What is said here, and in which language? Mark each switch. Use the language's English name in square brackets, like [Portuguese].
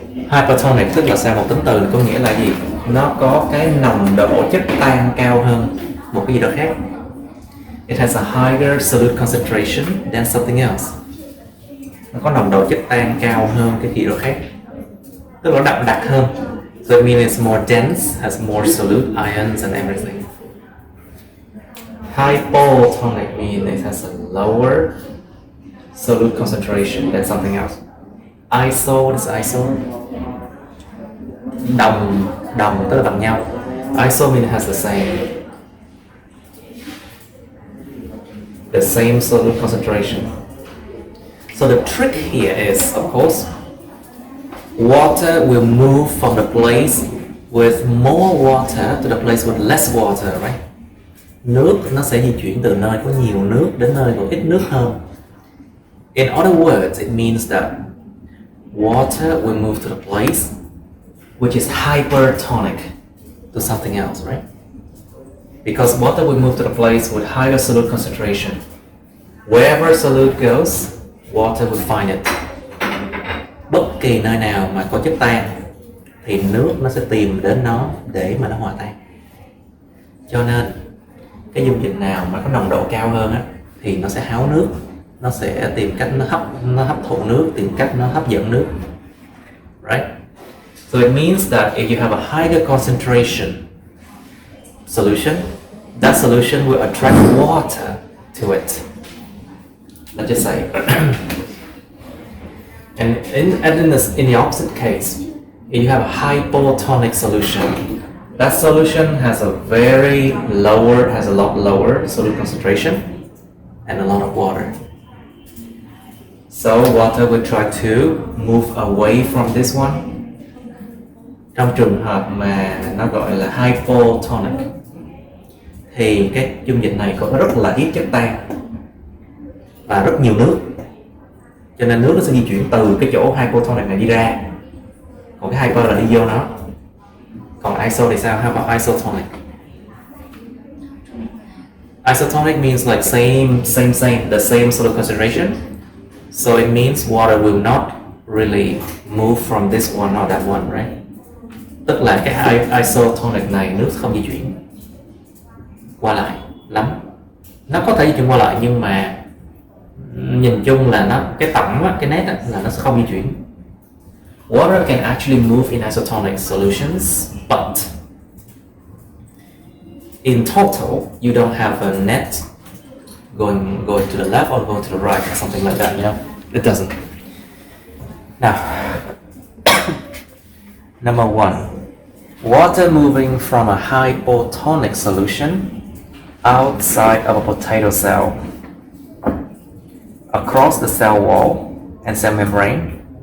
[Vietnamese] Hypertonic tức là sao? Một tính từ có nghĩa là gì? Nó có cái nồng độ chất tan cao hơn một cái gì đó khác. [English] It has a higher solute concentration than something else. [Vietnamese] Nó có nồng độ chất tan cao hơn cái gì đó khác, tức là nó đậm đặc hơn. [English] So it means it's more dense, has more solute ions and everything. Hypotonic means it has a lower solute concentration than something else. Iso is iso. [Vietnamese] Đồng tức là bằng nhau. [English] Iso means it has the same solute concentration. So the trick here is, of course, water will move from the place with more water to the place with less water, right? [Vietnamese] Nước nó sẽ di chuyển từ nơi có nhiều nước đến nơi có ít nước hơn. [English] In other words, it means that water will move to the place which is hypertonic to something else, right? Because water will move to the place with higher solute concentration. Wherever solute goes, water will find it. [Vietnamese] Bất kỳ nơi nào mà có chất tan thì nước nó sẽ tìm đến nó để mà nó hòa tan. Cho nên cái dung dịch nào mà có nồng độ cao hơn á, thì nó sẽ háo nước, nó sẽ tìm cách nó hấp thụ nước, tìm cách nó hấp dẫn nước. [English] Right? So it means that if you have a higher concentration solution, that solution will attract water to it. Let's just say. And in the opposite case, if you have a hypotonic solution, that solution has a lot lower solute concentration and a lot of water. So water will try to move away from this one. [Vietnamese] Trong trường hợp mà nó gọi là hypotonic thì cái dung dịch này có rất là ít chất tan và rất nhiều nước, cho nên nước nó sẽ di chuyển từ cái chỗ hypotonic này đi ra, còn cái hyper là đi vô nó. Còn iso thì sao? [English] How about isotonic? Isotonic means like the same solute concentration. So it means water will not really move from this one or that one, right? [Vietnamese] Tức là cái isotonic này nước không di chuyển qua lại lắm. Nó có thể di chuyển qua lại nhưng mà nhìn chung là nó cái tổng cái nét là nó sẽ không di chuyển. [English] Water can actually move in isotonic solutions, but in total you don't have a net going to the left or going to the right or something like that, you know? It doesn't. Now, number one, water moving from a hypotonic solution outside of a potato cell across the cell wall and cell membrane